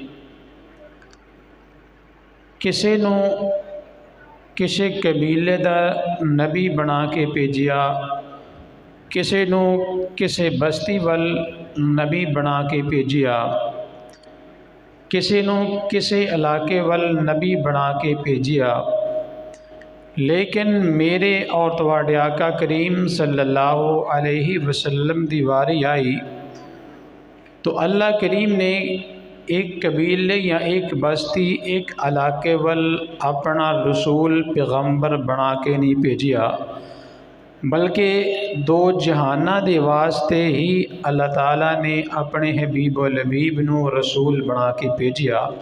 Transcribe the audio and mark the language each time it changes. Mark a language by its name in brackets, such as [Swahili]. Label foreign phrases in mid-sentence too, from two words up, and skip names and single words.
[Punjabi] ਕਿਸੀ ਨੂੰ ਕਿਸੀ ਕਬੀਲੇ ਦਾ ਨਬੀ ਬਣਾ ਕੇ ਭੇਜਿਆ, ਕਿਸੀ ਨੂੰ ਕਿਸੀ ਬਸਤੀ ਵੱਲ ਨਬੀ ਬਣਾ ਕੇ ਭੇਜਿਆ, ਕਿਸੀ ਨੂੰ ਕਿਸੀ ਇਲਾਕੇ ਵੱਲ ਨਬੀ ਬਣਾ ਕੇ ਭੇਜਿਆ। ਲੇਕਿਨ ਮੇਰੇ ਔਰ ਤੁਹਾਡੇ ਆਕਾ ਕਰੀਮ [Arabic] صلى الله عليه وسلم [Punjabi] ਦੀ ਵਾਰੀ ਆਈ ਤੋ ਅੱਲਾਹ ਕਰੀਮ ਨੇ ਏਕ ਕਬੀਲੇ ਯਾ ਏਕ ਬਸਤੀ ਏਕ ਇਲਾਕੇ ਵੱਲ ਅਪਣਾ ਰਸੂਲ ਪੈਗ਼ੰਬਰ ਬਣਾ ਕੇ ਨਹੀਂ ਭੇਜਿਆ, ਬਲਕਿ ਦੋ ਜਹਾਨਾਂ ਦੇ ਵਾਸਤੇ ਹੀ ਅੱਲਾਹ ਤਾਲਾ ਨੇ ਅਪਣੇ ਹਬੀਬੁਲ ਹਬੀਬ ਨੂੰ ਰਸੂਲ ਬਣਾ ਕੇ ਭੇਜਿਆ।